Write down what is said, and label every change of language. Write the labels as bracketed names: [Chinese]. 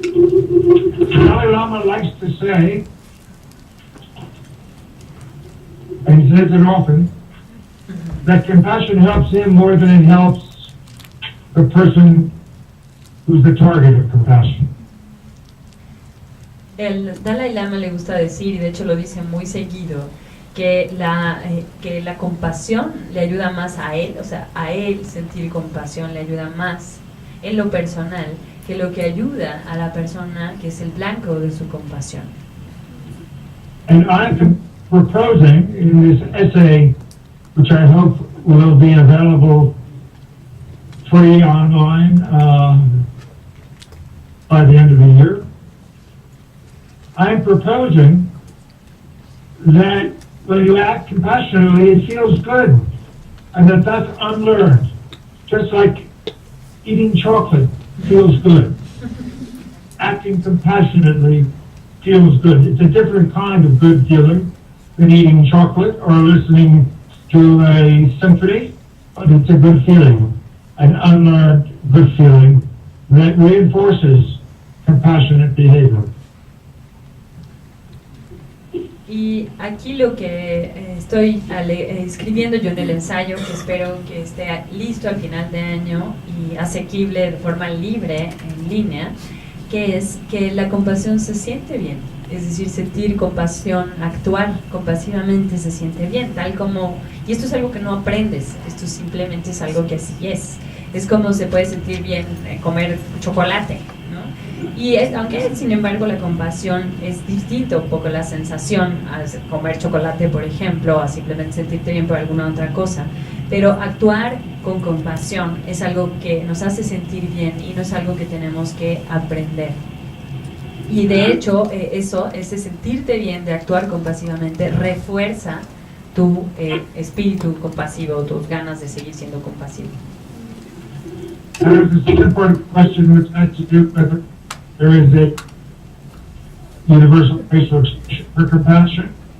[English] Dalai Lama likes to say, and he says it often, that compassion helps him more than it helps the person who's the target of compassion. [Spanish] El Dalai Lama le gusta decir, y de hecho lo dice muy seguido, que la compasión le ayuda más a él, o sea, a él sentir compasión le ayuda más en lo personal que lo que ayuda a la persona que es el blanco de su compasión. [English] And I'm proposing in this essay, which I hope will be available free online by the end of the year, I'm proposing that when you act compassionately, it feels good, and that's unlearned. Just like eating chocolate feels good. Acting compassionately feels good. It's a different kind of good feeling than eating chocolate or listening to a symphony, but it's a good feeling, an unlearned good feeling that reinforces compassionate behavior. [Spanish] Y aquí lo que estoy escribiendo yo en el ensayo, que espero que esté listo al final de año y asequible de forma libre en línea, que es que la compasión se siente bien, es decir, sentir compasión, actuar compasivamente se siente bien, tal como, y esto es algo que no aprendes, esto simplemente es algo que así es como se puede sentir bien comer chocolate, ¿no? Y aunque sin embargo la compasión es distinto un poco la sensación a comer chocolate, por ejemplo, a simplemente sentirte bien por alguna otra cosa, Pero actuar con compasión es algo que nos hace sentir bien y no es algo que tenemos que aprender. Y de hecho, ese sentirte bien de actuar compasivamente refuerza tu espíritu compasivo, tus ganas de seguir siendo compasivo. [English] There's a second part of the question which has to do with there is a universal place of expression for compassion.